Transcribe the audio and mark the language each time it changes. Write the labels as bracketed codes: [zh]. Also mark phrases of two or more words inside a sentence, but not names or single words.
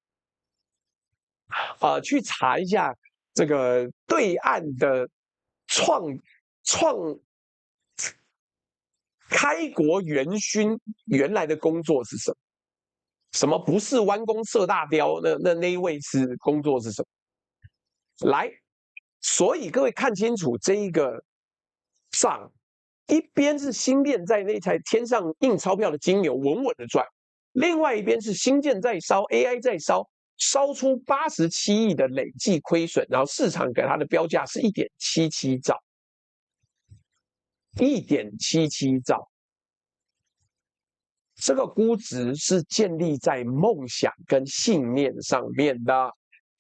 [zh] 去查一下這個對岸的開國元勳原來的工作是什麼？什麼不是彎弓射大雕？那一位是工作是什麼？來，所以各位看清楚這一個賬，一邊是星鏈在那台天上印鈔票的金牛穩穩的賺，另外一邊是星艦在燒 ，AI 在燒。燒出87億的累計虧損，然後市場給它的標價是1.77兆，1.77兆，這個估值是建立在夢想跟信念上面的。